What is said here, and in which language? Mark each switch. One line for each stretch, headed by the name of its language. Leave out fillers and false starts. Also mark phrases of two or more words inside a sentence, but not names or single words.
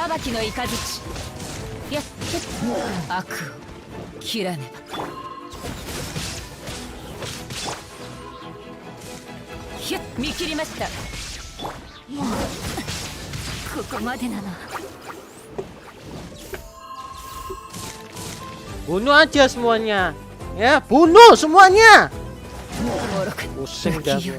Japanese: 私の雷やっ悪を切らねばひゅっ見切りました。ここまでなの。
Indonesian: Bunuh aja semuanya. Ya, bunuh semuanya. Pusing dah gua.